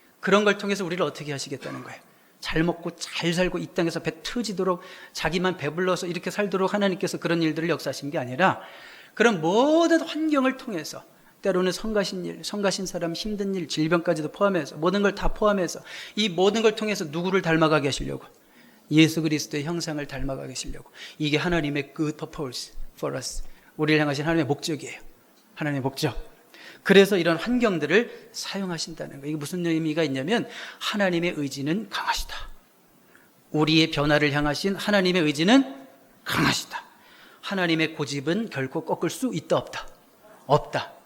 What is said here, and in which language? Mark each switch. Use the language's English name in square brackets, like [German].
[Korean] 그런 걸 통해서 우리를 어떻게 하시겠다는 거예요. 잘 먹고 잘 살고 이 땅에서 배 터지도록 자기만 배불러서 이렇게 살도록 하나님께서 그런 일들을 역사하신 게 아니라 그런 모든 환경을 통해서 때로는 성가신 일, 성가신 사람, 힘든 일, 질병까지도 포함해서 모든 걸 다 포함해서 이 모든 걸 통해서 누구를 닮아가게 하시려고? 예수 그리스도의 형상을 닮아가게 하시려고. 이게 하나님의 [English] good purpose for us. [Korean] 우리를 향하신 하나님의 목적이에요. 하나님의 목적. 그래서 이런 환경들을 사용하신다는 거예요. 이게 무슨 의미가 있냐면 하나님의 의지는 강하시다. 우리의 변화를 향하신 하나님의 의지는 강하시다. 하나님의 고집은 결코 꺾을 수 있다 없다? 없다.